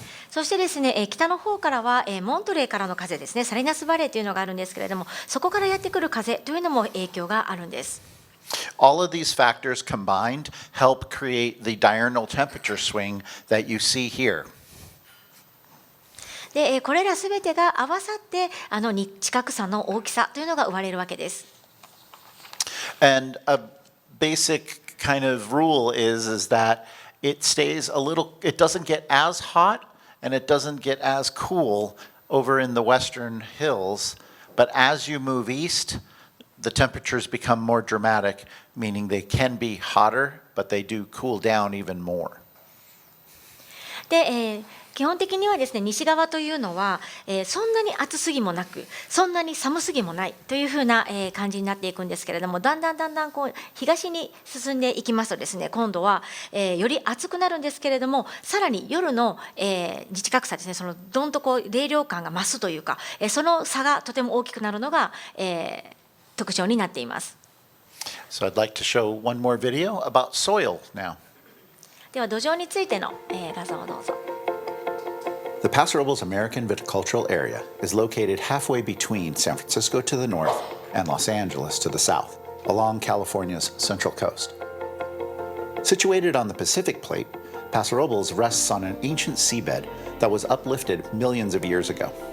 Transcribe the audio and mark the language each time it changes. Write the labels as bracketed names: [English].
[Japanese] そしてですね、北の方からはモントレーからの風ですね、サリナスバレーというのがあるんですけれども、そこからやってくる風というのも影響があるんです。 [English] All of these factors combined help create the diurnal temperature swing that you see here. [Japanese] で、これらすべてが合わさって日角差の大きさというのが生まれるわけです。 [English] And a basic kind of rule is that it stays a little, it doesn't get as hot and it doesn't get as cool over in the western hills, but as you move east, the temperatures become more dramatic, meaning they can be hotter, but they do cool down even more. [Japanese] で、基本的にはですね、西側というのは、そんなに暑すぎもなく、そんなに寒すぎもないというふうな、感じになっていくんですけれども、だんだんこう東に進んでいきますとですね、今度は、より暑くなるんですけれども、さらに夜の、日角差ですね、そのどんとこう冷涼感が増すというか、その差がとても大きくなるのが、特徴になっています。 [English] So I'd like to show one more video about soil now. [Japanese] では土壌についての、画像をどうぞ。 [English] The Paso Robles American Viticultural Area is located halfway between San Francisco to the north and Los Angeles to the south, along California's central coast. Situated on the Pacific Plate, Paso Robles rests on an ancient seabed that was uplifted millions of years ago.